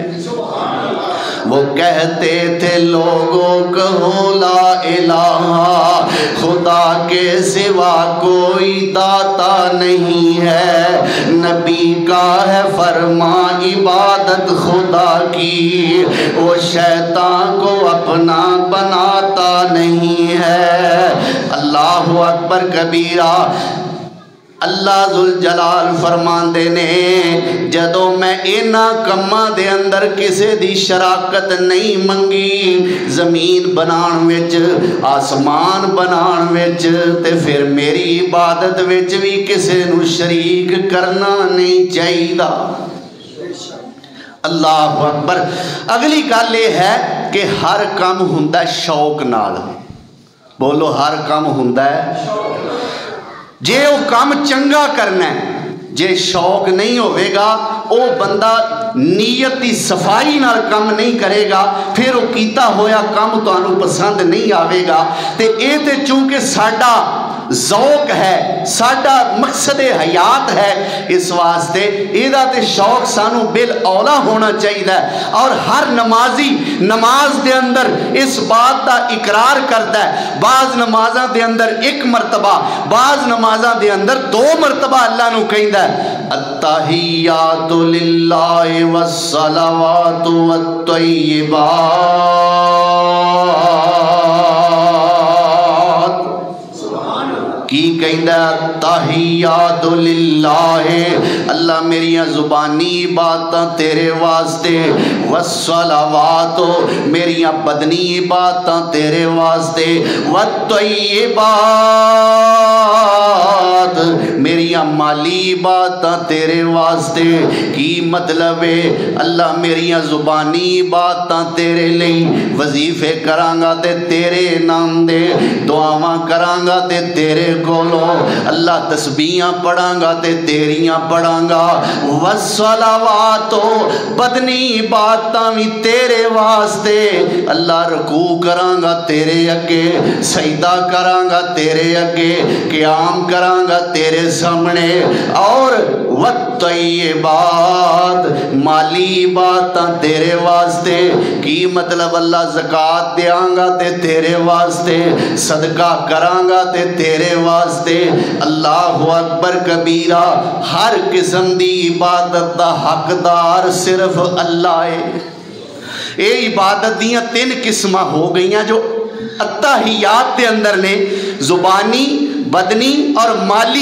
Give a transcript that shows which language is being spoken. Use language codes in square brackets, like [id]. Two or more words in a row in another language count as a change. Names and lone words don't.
[ur] وہ کہتے تھے لوگوں کہو [ar] لا الہ [ur] خدا کے سوا کوئی داتا نہیں ہے. نبی کا ہے فرما عبادت خدا کی وہ شیطان کو اپنا بناتا نہیں ہے. [ar] اللہ اکبر کبیرہ. [pa] اللہ ذوالجلال فرماندے نے جدوں میں انہاں کماں دے اندر کسے دی شراکت نہیں منگی زمین بنان وچ آسمان بنان وچ تے پھر میری عبادت وچ بھی کسے نو شریک کرنا نہیں چاہیدا. [ar] اللہ اکبر. [pa] اگلی گل یہ ہے کہ ہر کام ہوندا شوق نال. بولو ہر کام ہوندا ہے جے وہ کام چنگا کرنا ہے. جے شوق نہیں ہوئے گا وہ بندہ نیت دی صفائی نال کام نہیں کرے گا پھر وہ کیتا ہویا کام تو انہوں پسند نہیں آوے گا. تے اے تے چونکہ ساڈا ذوق ہے ساڈا مقصد حیات ہے اس واسطے ایدہ تے شوق سانو بالاولا ہونا چاہیے. اور ہر نمازی نماز دے اندر اس بات دا اقرار کرتا ہے. بعض نمازاں دے اندر ایک مرتبہ بعض نمازاں دے اندر 2 مرتبہ اللہ نو کہندا ہے [ar] التحیات للہ والصلوات والطیبات. [pa] کی کہندہ [ar] تحیات للہ [pa] اللہ میریاں زبانی باتاں تیرے واسطے والصلوات میریاں بدنی باتاں تیرے واسطے والطیبات میریاں مالی باتاں تیرے واسطے. کی مطلب ہے اللہ میریاں زبانی باتاں تیرے لئی وظیفے کرانگا تے تیرے نام دے دعاواں کرانگا تے تیرے کولو اللہ تسبیحاں پڑھاں گا تے تیریاں پڑھاں گا. والصلوات بدنی باتاں بھی تیرے واسطے اللہ رکوع کراں گا تیرے اگے سجدہ کراں گا تیرے اگے قیام کراں گا تیرے سامنے. اور والطیبات مالی باتاں تیرے واسطے. کی مطلب اللہ زکوٰۃ دیاں گا تے تیرے واسطے صدقہ کراں گا تے تیرے واسطے. [ar] اللہ اکبر کبیرہ. [pa] ہر قسم دی عبادت دا حقدار صرف اللہ ہے. اے عبادت دیاں 3 قسمہ ہو گئیاں جو التحیات دے اندر نے زبانی بدنی اور مالی.